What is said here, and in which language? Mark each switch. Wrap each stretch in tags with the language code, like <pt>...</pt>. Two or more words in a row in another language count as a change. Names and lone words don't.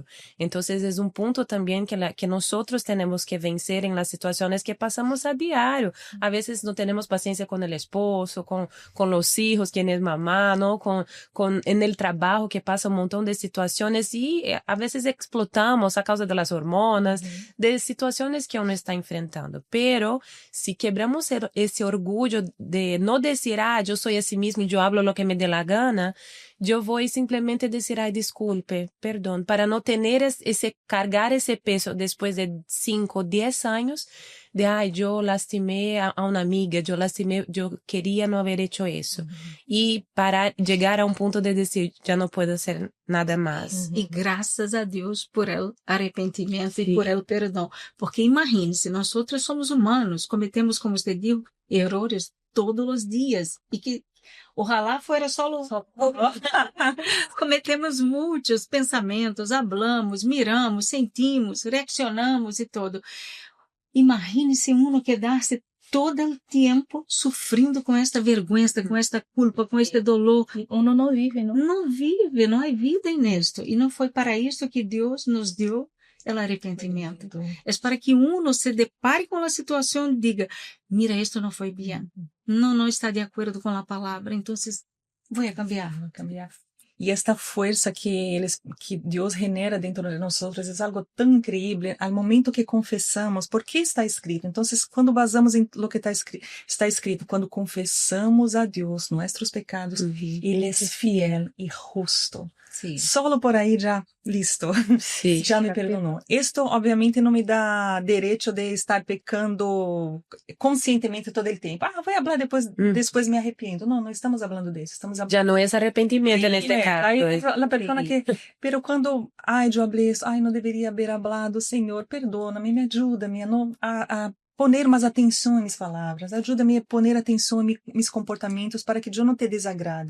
<es>Entonces es un punto también que nosotros tenemos que vencer en las situaciones que pasamos a diario. A veces no tenemos paciencia con el esposo, con los hijos, quien es mamá, ¿no? En el trabajo, que pasa un montón de situaciones y a veces explotamos a causa de las hormonas, de situaciones que uno está enfrentando. Pero si quebramos</es> <pt>esse orgulho de não dizer, eu sou assim mesmo e eu</pt> <es>hablo lo que me dê la gana,</es> <pt>eu vou simplesmente dizer, desculpe, perdão, para não ter cargar esse peso depois de 5 ou 10 anos de, eu lastimei a uma amiga, eu queria não haver hecho isso. E para chegar a um ponto de dizer, já não posso ser nada mais. E graças a Deus</pt> <es>por el</es> <pt>arrependimento e</pt> <es>por el</es> <pt>perdão. Porque imagine-se, nós outros somos humanos, cometemos, como você disse, erros todos os dias.</pt> <es>E que ojalá fuera solo cometemos</es> <pt>muitos pensamentos,</pt> <es>hablamos, miramos, sentimos, reaccionamos</es> <pt>e todo. Imagine-se uno quedar-se todo o tempo sofrendo com esta vergonha, com esta culpa, com este dolor. Uno não vive, não? Não vive, não há vida nisto. E não foi para isso que Deus nos deu o arrependimento. É para que uno se depare com a situação e diga, mira, isto não foi bem. Não está de acordo com a palavra, então vou cambiar. E esta força que Deus genera dentro de nós é algo tão incrível. Ao momento que confessamos, porque está escrito. Então, quando basamos em</pt> <es>lo que</es> <pt>está escrito, quando confessamos a Deus nossos pecados, Ele é fiel e justo.</pt> <es>Sí.</es> <pt>Solo por aí já listo.</pt> <es>Sí.</es> <pt>Já me perdonou. Isto, obviamente, não me dá direito de estar pecando conscientemente todo o tempo. Vou falar depois me arrependo. Não estamos falando disso. Já não é arrependimento neste caso. Aí a pessoa que, pero quando, eu falei isso, não deveria haver falado, Senhor, perdona-me, me ajuda-me a poner mais atenção em minhas palavras, ajuda-me a poner atenção em meus comportamentos para que eu não te desagrade.</pt>